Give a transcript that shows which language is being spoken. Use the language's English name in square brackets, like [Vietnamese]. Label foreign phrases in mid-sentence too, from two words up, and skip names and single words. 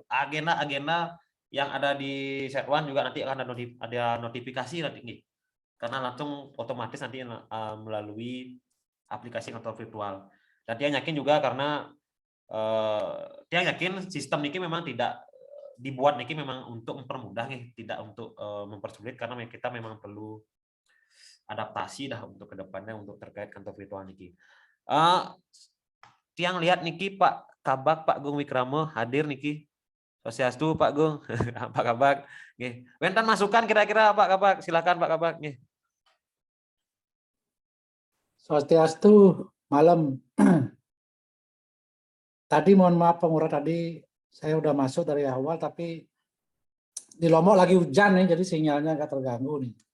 [Indonesian] Agenda-agenda yang ada di Setwan juga nanti akan ada notifikasi nanti nih, karena langsung otomatis nanti melalui aplikasi kantor virtual. Dan dia yakin juga karena dia yakin sistem niki memang tidak dibuat niki memang untuk mempermudah nih, tidak untuk mempersulit, karena kita memang perlu adaptasi dah untuk kedepannya untuk terkait kantor virtual niki. Tiang lihat niki Pak Kabak, Pak Gung Wikramo hadir niki. Sosiastu Pak Gung, Pak Kabak. Nggih. Wenten masukan kira-kira Pak Kabak, silakan Pak Kabak nggih. Swastiastu, malam. Tadi mohon maaf Pengurah, tadi saya udah masuk dari awal, tapi di Lombok lagi hujan nih, jadi sinyalnya agak terganggu nih.